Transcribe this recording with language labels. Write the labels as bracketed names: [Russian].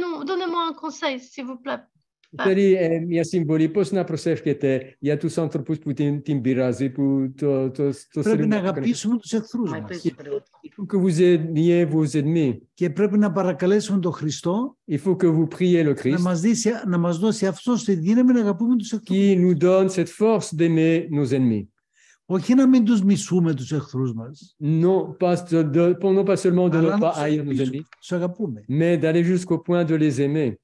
[French] Donnez-moi un conseil, s'il vous plaît. [Greek] Tedy ja symboli, πώς να προσεύχεται για τους άνθρωπους που την πειράζει, που το πρέπει να αγαπήσουμε τους εχθρούς μας. [French] Il faut que vous aimiez vos ennemis. [Greek] Και πρέπει να παρακαλέσουμε τον Χριστό [French] Il faut que vous priez le Christ [Greek] να μας δώσει αυτός τη δύναμη να αγαπούμε τους εχθρούς. [French] Qui nous donne cette force d'aimer nos ennemis. [Greek] Όχι να μην τους μισούμε τους εχθρούς μας. [French] Non pas seulement de ne pas haïr nos ennemis, [Greek] τους αγαπούμε. [French] Mais d'aller jusqu'au point de les aimer.